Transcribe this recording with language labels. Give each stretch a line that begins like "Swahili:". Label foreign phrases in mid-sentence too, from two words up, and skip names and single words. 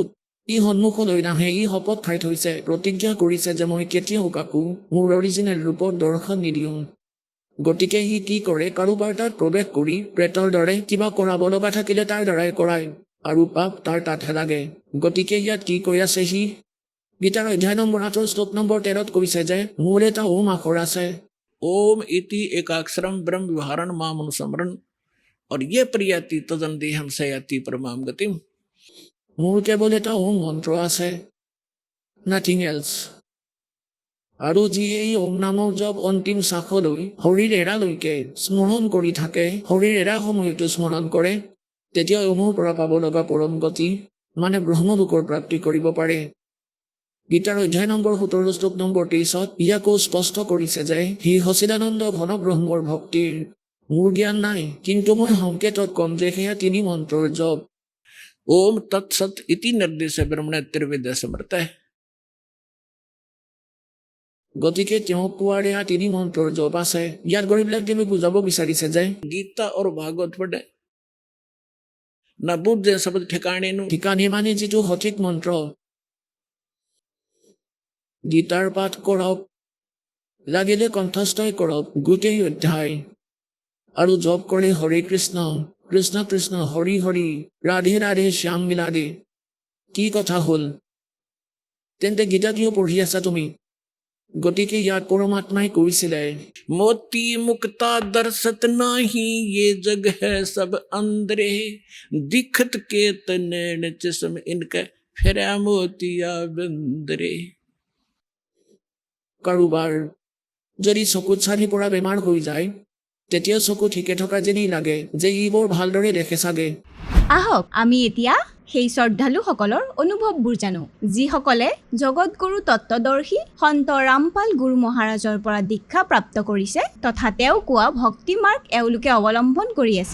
Assamese: ই সন্মুখলৈ নাহে, ই শপত খাই থৈছে, প্ৰতিজ্ঞা কৰিছে যে মই কেতিয়াও কাকো মোৰ অৰিজিনেল ৰূপত দৰ্শন নিদিওঁ। গতিকে ই কি কৰে, কাৰোবাৰ তাত প্ৰৱেশ কৰি প্ৰেতৰ দৰে কিবা কৰাব লগা থাকিলে তাৰ দ্বাৰাই কৰায়, আৰু পাপ তাৰ তাতহে লাগে। গতিকে ইয়াত কি কৈ আছে সি? গীতাৰ অধ্যায় নম্বৰ 8 শ্লোক নম্বৰ 13 কৈছে যে মোৰ এটা ওম আখৰ আছে।
Sanskrit: ओम इति एकाक्षरम ब्रह्म विहारण माम अनुस्मरण और ये प्रियति तदन देहम सयाति परमाम गतिम।
Assamese: মোৰ কেৱল এটা ওম মন্ত্ৰ আছে,
English: nothing else.
Assamese: আৰু যিয়ে এই ওম নামৰ জপ অন্তিম শ্বাসলৈ শৰীৰ এৰালৈকে স্মৰণ কৰি থাকে, শৰীৰ এৰা সময়তো স্মৰণ কৰে, তেতিয়া ওমৰ পৰা পাব লগা পৰম গতি মানে ব্ৰহ্মলোকৰ প্ৰাপ্তি কৰিব পাৰে। গীতাৰ অধ্যায় নম্বৰ 17 শ্লোক নম্বৰ 23 ইয়াকো স্পষ্ট কৰিছে যে সি সচিদানন্দ ঘন ব্ৰহ্মৰ ভক্তিৰ মোৰ জ্ঞান নাই, কিন্তু মই সংকেতত কম যে সেয়া 3 মন্ত্ৰৰ জপ।
Sanskrit: ओम तत्सत इति निर्देश ब्रह्मणे त्रिवेद समर्थ है।
Assamese: গতিকে তেওঁ কোৱাৰ এয়া 3 মন্ত্ৰৰ জপ আছে। ইয়াত গৰিবিলাক দেৱে বুজাব বিচাৰিছে যে গীতা আৰু ভাগৱত
Hindi: पढ़े ना बूझे शब्द ठिकाने नो।
Assamese: ঠিকানে মানে যিটো সঠিক মন্ত্ৰ। গীতাৰ পাঠ কৰক, লাগিলে কণ্ঠস্থই কৰক গোটেই অধ্যায়, আৰু জপ কৰে হৰে কৃষ্ণ কৃষ্ণ কৃষ্ণ হৰি হৰি ৰাধে ৰাধে শ্যাম মিলাধে। কি কথা হ'ল? তেন্তে গীতা কিয় পঢ়ি আছা তুমি? গতিকে ইয়াত পৰমাত্মাই কৈছিলে
Hindi: मोती मुक्ता दर्शत नाही ये जग है सब अंदरे दिखत के तनैन चश्म इनके फेरा मोतिया बंदरे।
Assamese: কাৰোবাৰ যদি চকুত চাৰি পৰা বেমাৰ হৈ যায় তেতিয়া চকু ঠিকে থকা যেনেই লাগে যে ই বৰ ভালদৰে দেখে চাগে। আহক আমি এতিয়া সেই শ্ৰদ্ধালুসকলৰ অনুভৱবোৰ জানো যিসকলে জগতগুৰু তত্ত্বদৰ্শী সন্ত ৰামপাল গুৰু মহাৰাজৰ পৰা দীক্ষা প্ৰাপ্ত কৰিছে তথা তেওঁ কোৱা ভক্তি মাৰ্গ এওঁলোকে অৱলম্বন কৰি আছে।